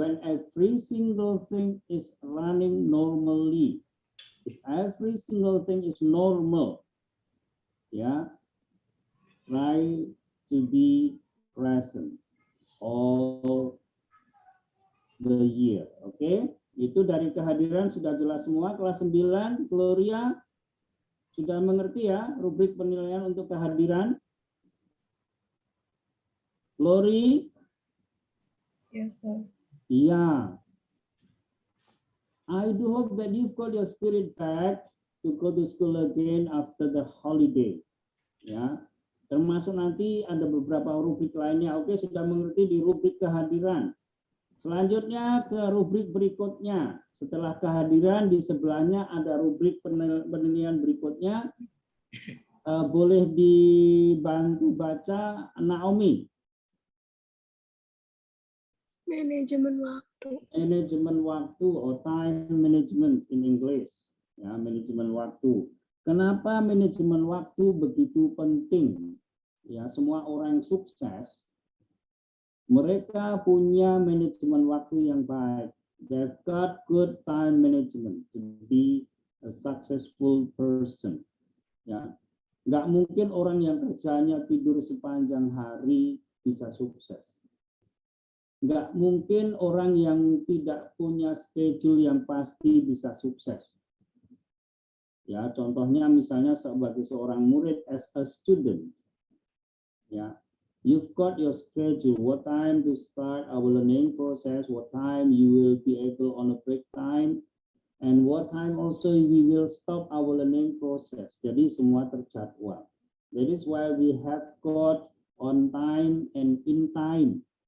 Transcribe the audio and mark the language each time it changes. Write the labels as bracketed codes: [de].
[en] When every single thing is running normally, if every single thing is normal, ya. Try to be present all the year. [id] Oke, itu dari kehadiran sudah jelas semua. Kelas 9, Gloria sudah mengerti ya rubrik penilaian untuk kehadiran? Glory? [en] Yes, sir. [id] Iya. [en] I do hope that you've got your spirit back to go to school again after the holiday. [id] Ya. Termasuk nanti ada beberapa rubrik lainnya. Oke, sudah mengerti di rubrik kehadiran. Selanjutnya ke rubrik berikutnya. Setelah kehadiran, di sebelahnya ada rubrik penilaian berikutnya. Boleh dibantu baca Naomi. Manajemen waktu. Manajemen waktu atau [en] time management in English. [id] Ya, manajemen waktu. Kenapa manajemen waktu begitu penting? Ya, semua orang sukses mereka punya manajemen waktu yang baik. [en] They've got good time management to be a successful person. [id] Ya, nggak mungkin orang yang kerjanya tidur sepanjang hari bisa sukses. Nggak mungkin orang yang tidak punya schedule yang pasti bisa sukses. Ya, contohnya misalnya sebagai seorang murid [en] as a student. Ya, you've got your schedule, what time to start our learning process, what time you will be able on a break time, and what time also we will stop our learning process. [id] Jadi semua terjadwal. [en] That is why we have got on time and in time.